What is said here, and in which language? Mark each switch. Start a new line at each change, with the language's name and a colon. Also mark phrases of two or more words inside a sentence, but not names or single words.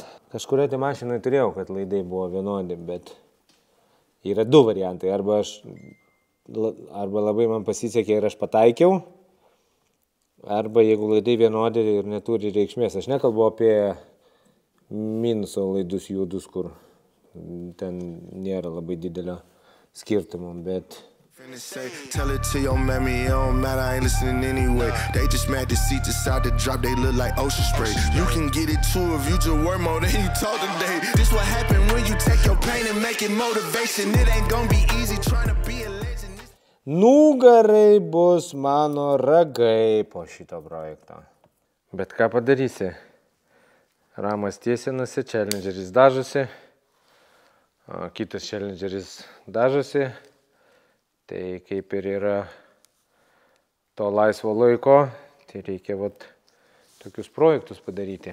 Lithuanian: Kažkurioje tai mašinoje turėjau, kad laidai buvo vienodi, bet yra 2 variantai, arba labai man pasisekė ir aš pataikiau, arba jeigu laidai vienodi ir neturi reikšmės. Aš nekalbu apie minuso laidus juodus, kur ten nėra labai didelio skirtumo, bet...
English: Tell it to your mammy, it don't matter, I ain't listening anyway. They just mad to see decide to drop, they look like ocean spray. You can get it too if you just work more than you talk today. This what happen when you take your pain and make it motivation. It ain't gonna be easy trying to be a legend.
Lithuanian: Nugarai bus mano ragai po šito projekto. Bet ką padarysi? Ramas tiesinasi, challengeris dažosi. Kitas challengeris dažosi. Tai kaip ir yra to laisvo laiko, tai reikia tokius projektus padaryti.